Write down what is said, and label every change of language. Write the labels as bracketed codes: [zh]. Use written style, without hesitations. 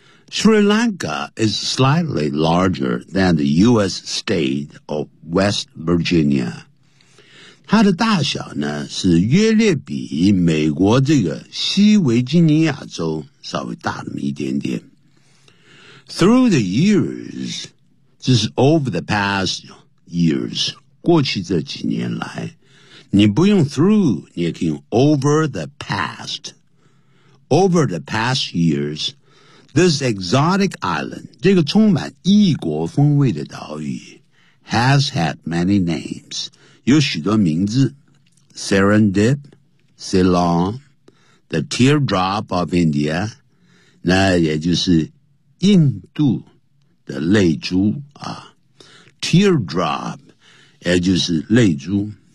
[en] Sri Lanka is slightly larger than the U.S. state of West Virginia. [zh] 它的大小呢是约略比美国这个西维吉尼亚州稍微大那么一点点。 [en] Through the years, [zh] 这是 [en] over the past years. [zh] 过去这几年来，你不用 through， 你也可以用 [en] over the past。 Over the past years， this exotic island， [zh] 这个充满异国风味的岛屿， [en] has had many names， [zh] 有许多名字， [en] Serendip， Ceylon， the teardrop of India， [zh] 那也就是印度的泪珠啊， [en] teardrop [zh] 也就是泪珠，